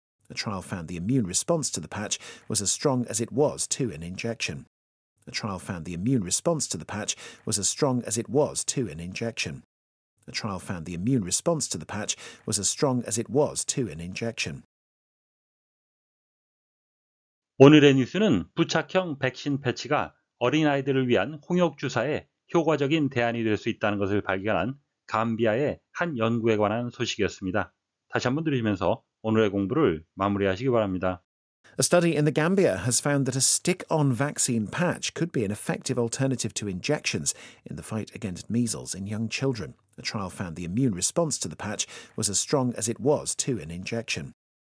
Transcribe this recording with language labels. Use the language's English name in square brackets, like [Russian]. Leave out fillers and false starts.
[English] A trial found the immune response to the patch was as strong as it was to an injection. A trial found the immune response to the patch was as strong as it was to an injection. A trial found the immune response to the patch was as strong as it was to an injection. [Korean] 오늘의 뉴스는 부착형 백신 패치가 어린아이들을 위한 홍역 주사에 효과적인 대안이 될 수 있다는 것을 발견한 감비아의 한 연구에 관한 소식이었습니다. 다시 한번 들으시면서 오늘의 공부를 마무리하시기 바랍니다. [English] A study in the Gambia has found that a stick-on vaccine patch could be an effective alternative to injections in the fight against measles in young children. A trial found the immune response to the patch was as strong as it was to an injection.